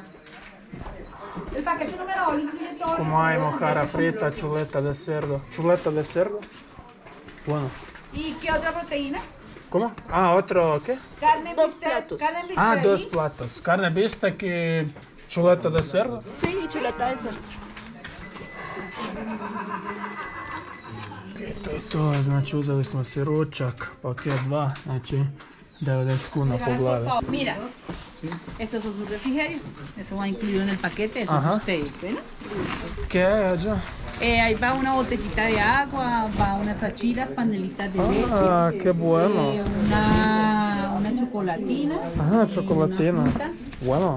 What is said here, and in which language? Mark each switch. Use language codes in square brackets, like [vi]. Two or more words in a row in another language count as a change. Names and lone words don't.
[es] El paquete número 2 incluye todo. Como hay mojarra frita, chuleta de cerdo. ¿Chuleta de cerdo? Bueno. ¿Y qué otra proteína? ¿Cómo? ¿Otro qué? Carne en Dos bistec, platos. carne en bistec. Dos platos. Carne bistec y chuleta de cerdo. Sí, y chuleta de cerdo. [hr] To je, znači uzeli smo si ručak, paket 2, znači 90 kuna po glavi. [es] Mira, estos son sus refrigerios, eso va incluido en el paquete, eso Ajá. es ustedes, ¿ven? ¿Qué hay allá? Ahí va una botellita de agua, va unas achiras, panelitas de leche. Ah, qué bueno. Una chocolatina. Ajá, chocolatina. Bueno.